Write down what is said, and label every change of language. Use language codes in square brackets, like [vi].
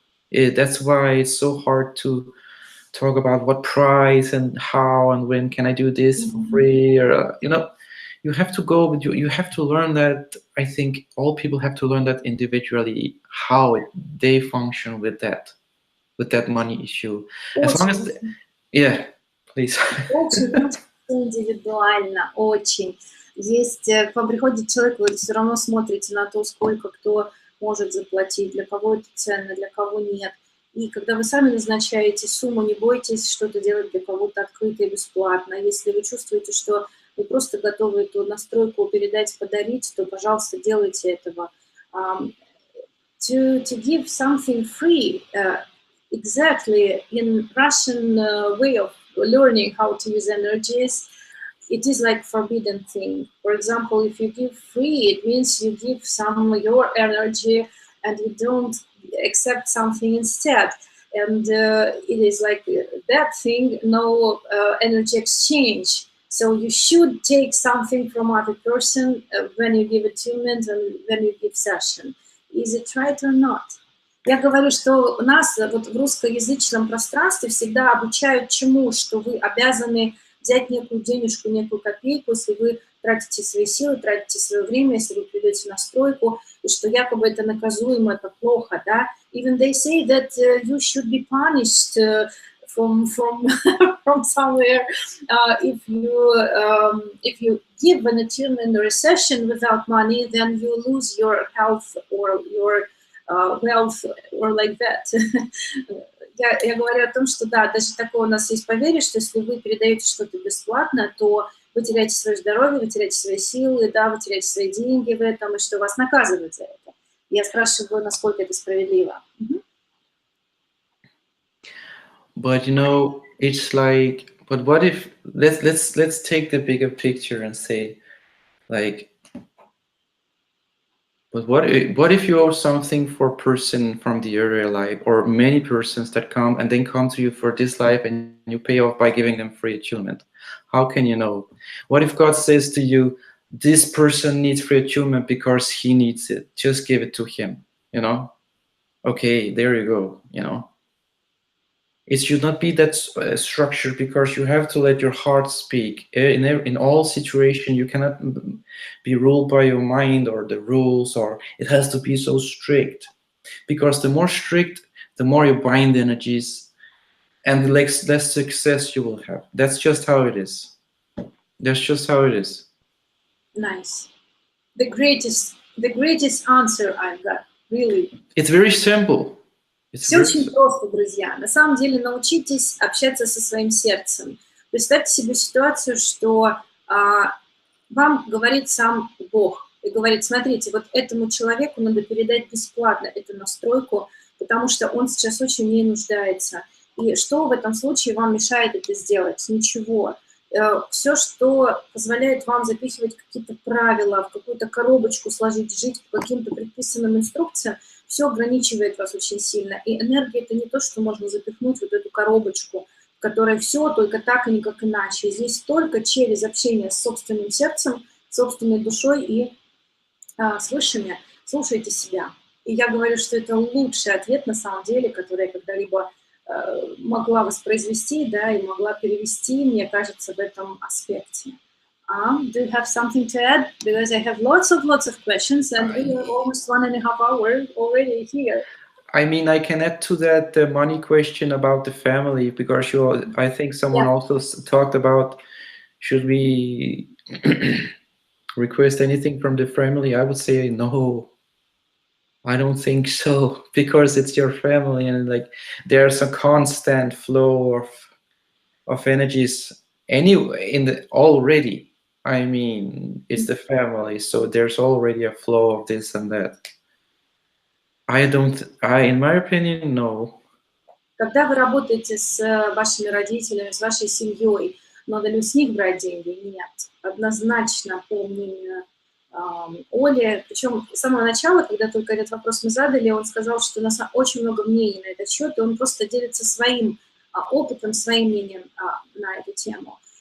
[en] That's why it's so hard to talk about what price and how and when can I do this for free, or you know, you have to go, but you have to learn that. I think all people have to learn that individually, how they function with that money issue. As long as, yeah, please. [ru] Очень индивидуально, очень. Есть, к вам приходит человек, вы все равно смотрите на то, сколько кто может заплатить, для кого это ценно, для кого нет. И когда вы сами назначаете сумму, не бойтесь что-то делать для кого-то открыто и бесплатно. Если вы чувствуете, что вы просто готовы эту настройку передать, подарить, то, пожалуйста, делайте этого. [en] To give something free, exactly in Russian way of learning how to use energies, it is like forbidden thing. For example, if you give free, it means you give some your energy and you don't accept something instead. And it is like that thing, no energy exchange. So you should take something from other person when you give attunement and when you give session. Is it right or not? [ru] Я говорю, что у нас вот в русскоязычном пространстве всегда обучают чему, что вы обязаны взять некую денежку, некую копейку, если вы тратите свои силы, тратите свое время, если вы придете на стройку, и что якобы это наказуемо, это плохо, да. [en] Even they say that you should be punished from from somewhere if you give an attunement or a session without money, then you lose your health or your wealth or like that. [ru] Я говорю о том, что да, даже такое у нас есть поверье, что если вы передаете что-то бесплатно, то вы теряете свое здоровье, вы теряете свои силы, да, вы теряете свои деньги в этом, и что вас наказывают за это. Я спрашиваю, насколько это справедливо. [en] But you know, it's like, but what if let's take the bigger picture and say, like, but what if you owe something for a person from the earlier life, or many persons that come and then come to you for this life, and you pay off by giving them free attunement? How can you know? What if God says to you, this person needs free attunement because he needs it, just give it to him, you know? Okay, there you go, you know? It should not be that structured, because you have to let your heart speak. In all situations, you cannot be ruled by your mind or the rules, or it has to be so strict. Because the more strict, the more you bind the and the less success you will have. That's just how it is. That's just how it is. Nice. The greatest answer I've got, really. It's very simple. [ru] Все очень просто, друзья. На самом деле научитесь общаться со своим сердцем. Представьте себе ситуацию, что вам говорит сам Бог. И говорит, смотрите, вот этому человеку надо передать бесплатно эту настройку, потому что он сейчас очень в ней нуждается. И что в этом случае вам мешает это сделать? Ничего. Все, что позволяет вам запихивать какие-то правила, в какую-то коробочку сложить, жить по каким-то предписанным инструкциям, все ограничивает вас очень сильно. И энергия – это не то, что можно запихнуть вот эту коробочку, в которой все только так и никак иначе. Здесь только через общение с собственным сердцем, собственной душой и с высшими. Слушайте себя. И я говорю, что это лучший ответ на самом деле, который я когда-либо могла воспроизвести, да, и могла перевести, мне кажется, в этом аспекте. [en] Do you have something to add? Because I have lots of questions, and we are almost 1.5 hours already here. I mean, I can add to that the money question about the family, because I think someone also talked about, should we request anything from the family? I would say no. I don't think so, because it's your family, and like there's a constant flow of energies anyway already. I mean, it's the family, so there's already a flow of this and that. In my opinion, no. [ru] Когда вы работаете с вашими родителями, с вашей семьей, надо ли с них брать деньги? Нет. Однозначно, по мнению Оли, причем с самого начала, когда только этот вопрос мы задали, он сказал, что у нас очень много мнений на этот счет, и он просто делится своим опытом, своим мнением на эту тему.